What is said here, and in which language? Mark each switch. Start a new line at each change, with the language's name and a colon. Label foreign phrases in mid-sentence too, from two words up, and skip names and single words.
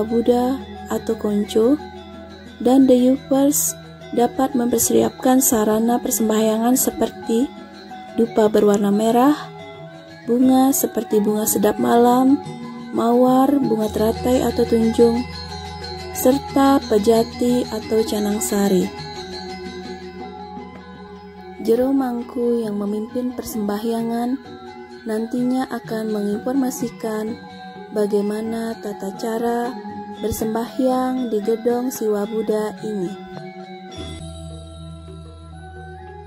Indonesian: Buddha atau Konco, dan The Yufers dapat mempersiapkan sarana persembahyangan seperti dupa berwarna merah, bunga seperti bunga sedap malam, mawar, bunga teratai atau tunjung, serta pejati atau canang sari. Jero Mangku yang memimpin persembahyangan nantinya akan menginformasikan bagaimana tata cara bersembahyang di gedong Siwa Buddha ini.